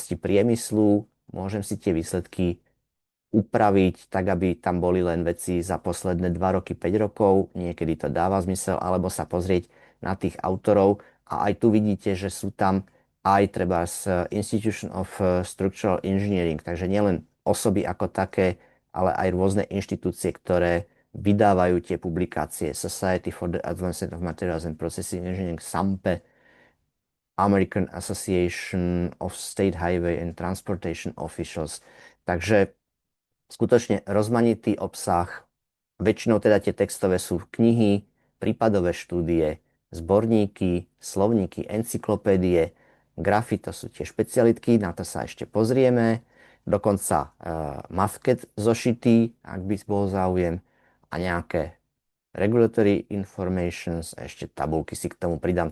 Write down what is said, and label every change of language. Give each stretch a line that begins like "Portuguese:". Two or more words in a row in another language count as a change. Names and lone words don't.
Slovak: Môžem si tie výsledky upraviť tak, aby tam boli len veci za posledné 2 roky, 5 rokov, niekedy to dáva zmysel, alebo sa pozrieť na tých autorov a aj tu vidíte, že sú tam aj treba z Institution of Structural Engineering, takže nielen osoby ako také, ale aj rôzne inštitúcie, ktoré vydávajú tie publikácie. Society for the Advancement of Materials and Processing Engineering, SAMPE, American Association of State Highway and Transportation Officials. Takže skutočne rozmanitý obsah. Väčšinou teda tie textové sú knihy, prípadové štúdie, zborníky, slovníky, encyklopédie, grafy, to sú tie špecialitky, na to sa ešte pozrieme. Dokonca masket zošitý, ak by bol záujem, a nejaké
English: regulatory informations,
Slovak: a ešte tabulky si k tomu pridám.